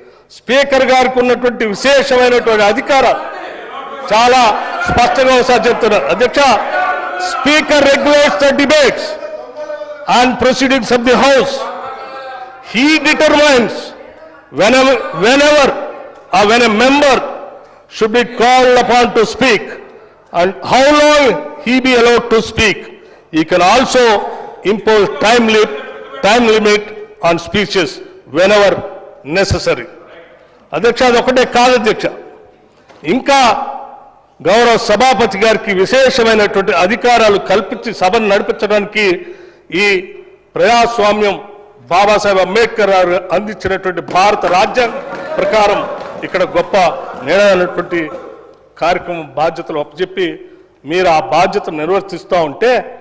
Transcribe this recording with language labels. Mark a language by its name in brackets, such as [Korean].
[Telugu] Speaker గారికి ఉన్నటువంటి విశేషమైనటువంటి అధికారం చాలా స్పష్టంగా ఒకసారి చెప్తున్నారు. [English] అధ్యక్ష, speaker regulates the debates and proceedings of the house. He determines whenever or when a member should be called upon to speak and how long he be allowed to speak. He can also impose time limit on speeches whenever necessary. [Telugu] అధ్యక్ష, అదొకటే కాదు అధ్యక్ష, ఇంకా గౌరవ సభాపతి గారికి విశేషమైనటువంటి అధికారాలు కల్పించి సభను నడిపించడానికి ఈ ప్రజాస్వామ్యం బాబాసాహెబ్ అంబేద్కర్ గారు అందించినటువంటి భారత రాజ్యాంగం ప్రకారం ఇక్కడ గొప్ప నిర్ణయమైనటువంటి కార్యక్రమం బాధ్యతలు అప్పచెప్పి మీరు ఆ బాధ్యతను నిర్వర్తిస్తూ ఉంటే